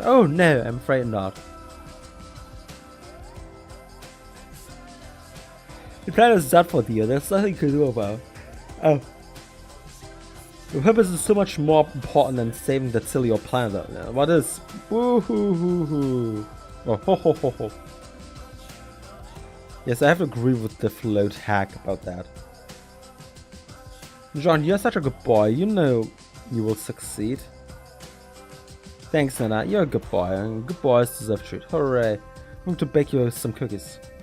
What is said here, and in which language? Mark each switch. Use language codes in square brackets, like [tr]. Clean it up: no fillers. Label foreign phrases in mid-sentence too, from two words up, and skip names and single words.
[en] Oh no, I'm afraid not. The plan is done for you. There's nothing you can do about it. Oh. The purpose is so much more important than saving that silly old planet. What is? Woo hoo hoo hoo. Oh ho ho ho ho. Yes, I have to agree with the float hack about that. John, you're such a good boy. You know you will succeed. Thanks, Nana. You're a good boy. And good boys deserve treat. Hooray. I'm going to bake you some cookies.